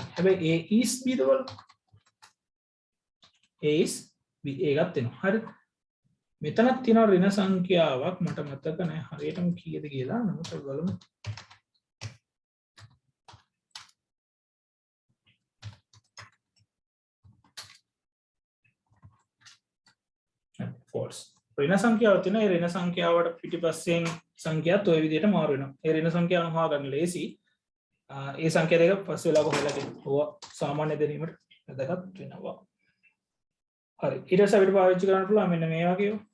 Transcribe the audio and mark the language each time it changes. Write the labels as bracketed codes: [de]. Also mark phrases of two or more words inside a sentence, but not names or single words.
[si] හැබැයි [en] a is b [si] ද බලන්න. [en] a is b [si] ඒකත් එනවා. හරි. මෙතනත් තියෙනවා ඍණ සංඛ්‍යාවක් මට මතක නැහැ හරියටම කීයද කියලා නමුත් බලමු false ඍණ සංඛ්‍යාව තියෙනවා ඒ ඍණ සංඛ්‍යාවට පිටිපස්සෙන් සංඛ්‍යාත් ওই විදිහට මාරු වෙනවා ඒ ඍණ සංඛ්‍යාව හොයාගන්න ලේසි ඒ සංඛ්‍යා දෙක පස්සේ වෙලාවක හොයලා තියෙනවා සාමාන්‍ය දැනීමට වැදගත් වෙනවා හරි ඊට පස්සේ අපිට පාවිච්චි කරන්න පුළුවන් මෙන්න මේ වගේ